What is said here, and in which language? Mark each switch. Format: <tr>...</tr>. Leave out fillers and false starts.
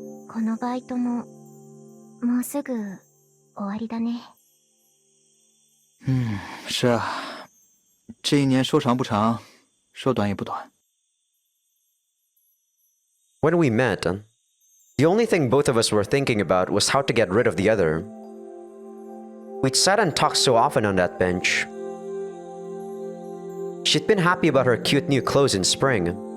<ja>このバイトももうすぐ終わりだね。</ja> <zh>是啊，这一年说长不长，说短也不短。</zh> <en>When we met, the only thing both of us were thinking about was how to get rid of the other. We'd sat and talked so often on that bench. She'd been happy about her cute new clothes in spring.</en>